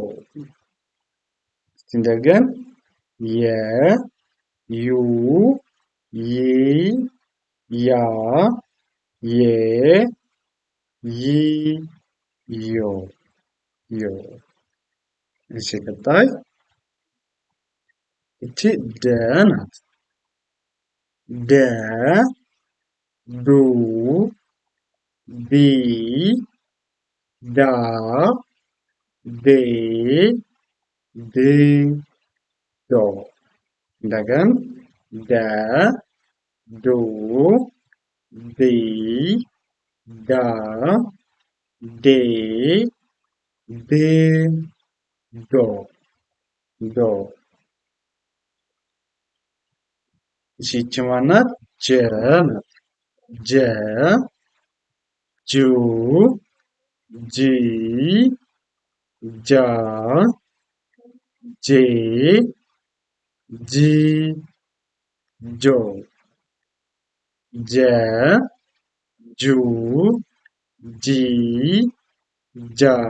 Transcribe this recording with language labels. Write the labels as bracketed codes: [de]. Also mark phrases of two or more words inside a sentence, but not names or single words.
[am] እስቲ እንደገን የ ዩ ይ ያ ዬ ይ ዮ ዮ እሺ ቀጣይ እቺ ደ ናት። ደ ዱ ቢ ዳ ዴ ድ ዶ እንደገን ደ ዱ ቢ ዳ ዴ ድ ዶ ዶ እሺ ይቺ ማናት? ጀ ናት። ጀ ጁ ጂ ጃ ጄ ጂ ጆ ጀ ጁ ጂ ጃ